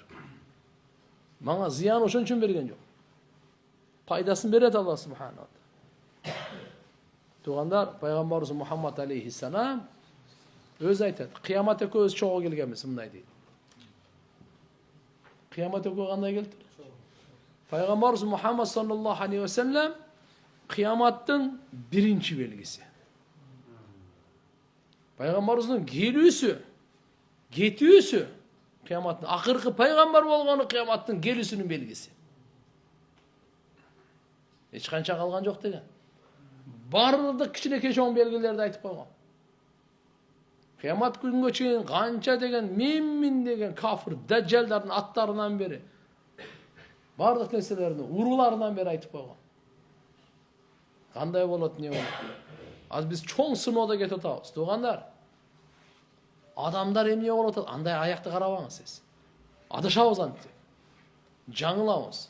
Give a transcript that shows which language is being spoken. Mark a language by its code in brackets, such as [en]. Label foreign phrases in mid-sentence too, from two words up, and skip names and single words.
[ky] Мага зыян ошон үчүн берген жок. Пайдасын берет [ar] الله سبحانه. [ky] Тугандар, пайгамбарыбыз Мухаммад алейхиссалам өз айтат. Кыямат экөөбүз чогуу келгенбиз, мындай дейт. Кыямат экөө кандай келди? Пайгамбарыбыз Мухаммад [ar] صلى الله عليه وسلم [ky] кыяматтын биринчи белгиси. Пайгамбарыбыздын келүүсү, кетүүсү кыяматтын акыркы пайгамбар болгону кыяматтын келүүсүнүн белгиси. Эч канча калган жок деген. Бардык кичинекей чоң белгилерди айтып койгон. Кыямат күнгө чейин канча деген мин деген кафир даджалдардын аттарынан бери бардык нерселерин урууларынан бери айтып койгон. Кандай болот, не болот? Азыр биз чоң сыноодо кетип атабыз. Тугандар, адамдар эмне болуп атат? Андай аякты карабаңыз сиз. Адашабыз антип. Жаңылабыз.